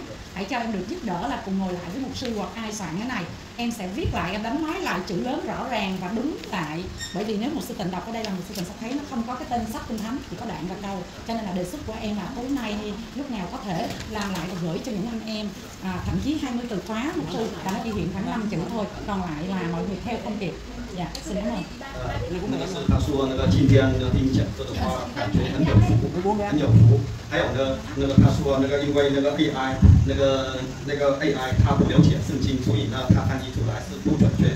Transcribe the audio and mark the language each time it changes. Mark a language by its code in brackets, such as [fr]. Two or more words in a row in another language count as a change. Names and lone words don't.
[vi] Hãy cho em được giúp đỡ là cùng ngồi lại với mục sư hoặc ai soạn cái này, em sẽ viết lại, em đánh máy lại chữ lớn rõ ràng và đúng lại, bởi vì nếu một sư tịnh đọc ở đây là một sư tịnh sẽ thấy nó không có cái tên sách kinh thánh, chỉ có đoạn và câu, cho nên là đề xuất của em là tối nay lúc nào có thể làm lại và gửi cho những anh em, thậm chí 20 từ khóa mục sư đã chỉ hiện khoảng 5 chữ thôi, còn lại là mọi người theo không kịp. Dạ, xin cảm ơn. [zh] 那个是他说那个今天听讲这种话，感觉很有福，还有呢，那个他说那个因为那个 AI 那个 AI 他不了解圣经，所以呢他翻译出来是不准确。